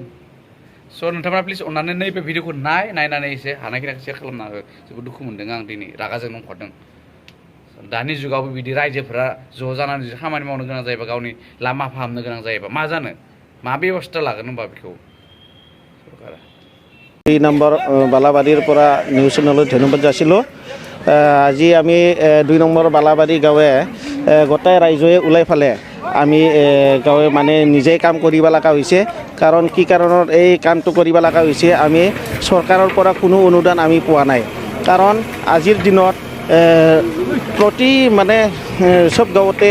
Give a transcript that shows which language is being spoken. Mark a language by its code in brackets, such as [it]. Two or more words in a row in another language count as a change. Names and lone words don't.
[brx] स' नोंथांमोना प्लिज अननानै नैबे भिडिअखौ नायनानै एसे हानायखिनिखौ शेयार खालामना हो। जोबोद दुखु मोनदों आं दिनै, रागाजों ओंखारदों। दानि जुगावबो बिदि रायजोफोरा ज' जानानै खामानि मावनो गोनां जायोबा, गावनि लामा फाहामनो गोनां जायोबा मा जानो? मा बेबस्था लागोन होनबा बेखौ सरकारा [as] 2 নম্বৰ বালাবাৰীৰ পৰা নিউজ চেনেলত ধন্যবাদ যাচিলোঁ আজি আমি 2 নম্বৰ বালাবাৰী গাঁৱে গোটেই ৰাইজে ওলাই ফালে আমি গাঁৱে মানে নিজেই কাম কৰিব লগা হৈছে কাৰণ কি কাৰণত এই কামটো কৰিব লগা হৈছে আমি চৰকাৰৰ পৰা কোনো অনুদান আমি পোৱা নাই কাৰণ আজিৰ দিনত প্ৰতি মানে সব গাঁৱতে